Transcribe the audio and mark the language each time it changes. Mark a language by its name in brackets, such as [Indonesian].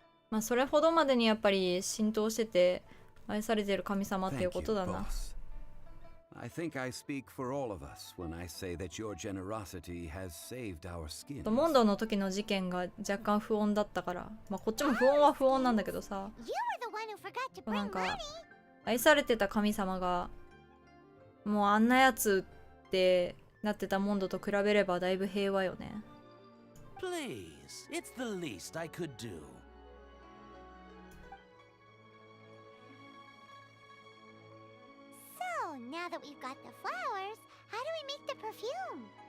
[Japanese] まあそれほどまでにやっぱり浸透してて愛されてる神様っていうことだな。 [English] I think I speak for all of us when I say that your generosity has saved our skin. [Japanese] モンドの時の事件が若干不穏だったから、まあこっちも不穏は不穏なんだけどさ、なんか愛されてた神様がもうあんなやつってなってたモンドと比べればだいぶ平和よね。 [English] Please, it's the least I could do. So, now that we've got the flowers, how do we make the perfume?